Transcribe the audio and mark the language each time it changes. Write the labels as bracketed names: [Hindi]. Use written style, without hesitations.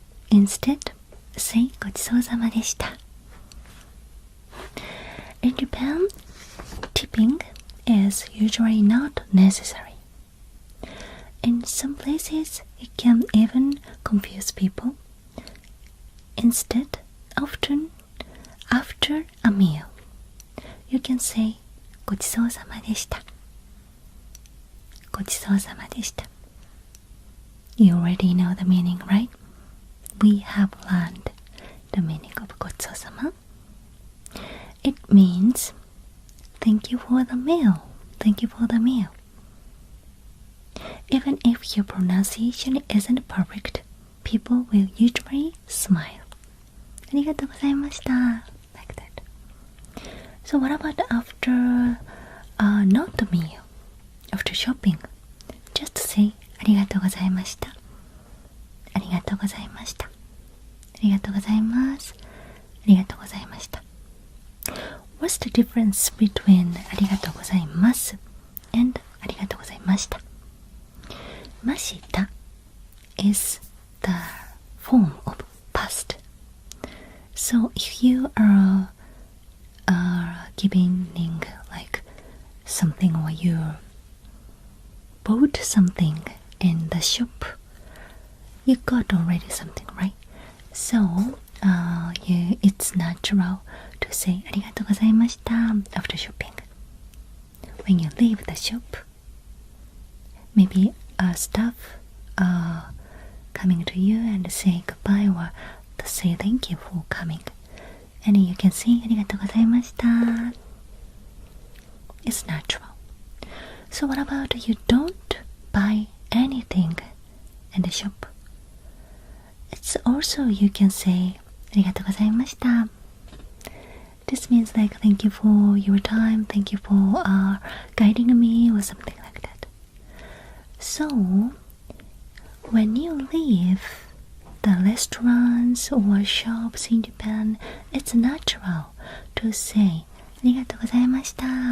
[English] Instead, say [Japanese] ごちそうさまでした. [English] In Japan, tipping is usually not necessary. In some places, it can even confuse people. Instead, often after a meal, you can say [Japanese] ごちそうさまでした. ごちそうさまでした. [English] You already know the meaning, right? We have learned the meaning of ごちそうさま. It means thank you for the meal. Thank you for the meal. Even if your pronunciation isn't perfect, people will usually smile. [Japanese] ありがとうございました. [English] Like that. So what about after not the meal? After shopping? Just say [Japanese] ありがとうございました.ありがとうございました. ありがとうございます. ありがとうございました. [English] What's the difference between [Japanese] ありがとうございます [English] and [Japanese] ありがとうございました? ました [English] is the form of past. So if you are giving like something or you bought something in the shop, you got already something, right? So it's natural to say [Japanese] ありがとうございました [English] after shopping. When you leave the shop, maybe a staff coming to you and say goodbye or to say thank you for coming. And you can say [Japanese] ありがとうございました. [English] It's natural. So what about you don't buy anything in the shop? It's also you can say [Japanese] ありがとうございました. [English] This means like thank you for your time, thank you for guiding me or something like that. So when you leave the restaurants or shops in Japan, it's natural to say [Japanese] ありがとうございました.